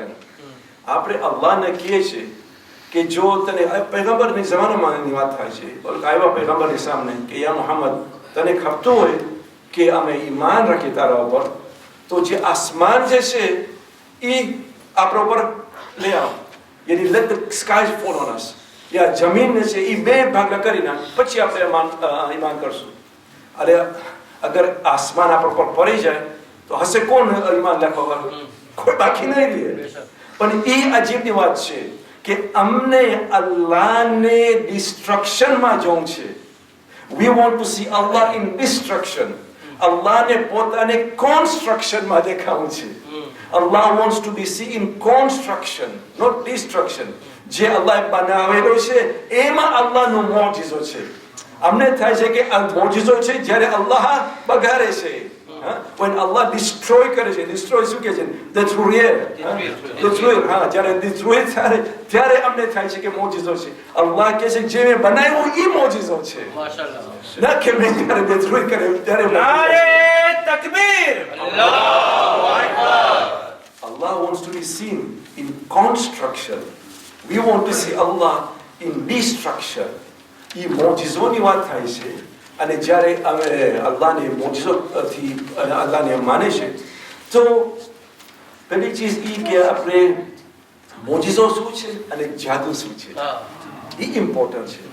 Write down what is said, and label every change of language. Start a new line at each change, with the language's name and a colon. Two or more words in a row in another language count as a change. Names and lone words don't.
Gujarati: આપણે અલ્લાહને કહીએ છીએ કે જો તને પૈગંબરની જમાનામાં વાત થાય છે, આવ્યા પૈગંબરની સામે કે
Arabic: يا محمد,
Gujarati: તને ખપતું હોય કે અમે ઈમાન રાખીએ તારા ઉપર, તો જે આસમાન જે છે એ આપણા ઉપર લઈ આવો.
English: યાની let the skies fall on us.
Gujarati: યા જમીન છે એ બે ભાગલા કરી નાખ, પછી આપણે ઈમાન કરશું. અરે અગર આસમાન આપણા ઉપર પડી જાય તો હશે કોણ ઈમાન રાખવા? કોઈ બાકી નહીં રહે. પણ એ અજીબની વાત છે કે અમને અલ્લાહને ડિસ્ટ્રક્શનમાં જોવું છે.
English: We want to see Allah in destruction.
Gujarati: અલ્લાહને પોતાને કન્સ્ટ્રક્શનમાં દેખાવું છે.
English: Allah wants to be seen in construction, not destruction.
Gujarati: જે અલ્લાહ બનાવેલો છે એમાં અલ્લાહનો મોજિઝો છે. અમને થાય છે કે આ મોજિઝો છે જ્યારે અલ્લાહ બગાડે છે.
English: When Allah destroy
Gujarati: કરે છે, destroy શું કહે છે? Destruir. જ્યારે destroy ત્યારે અમને થાય છે કે મોજિઝો છે. અલ્લાહ કહે છે જે મેં બનાવ્યું એ મોજિઝો છે, ના કે મેં જ્યારે destroy કરે ત્યારે.
Arabic: نعرة تكبير. الله أكبر.
English: Allah wants to be seen in construction. We want to see Allah in destruction.
Gujarati: એ મોજિઝોની વાત થાય છે. અને જ્યારે અમે અલ્લાહને મોજિઝોથી અલ્લાહને માને છે, તો પહેલી ચીજ એ કે આપણે મોજિઝો શું છે અને જાદુ શું છે એ ઇમ્પોર્ટન્ટ છે.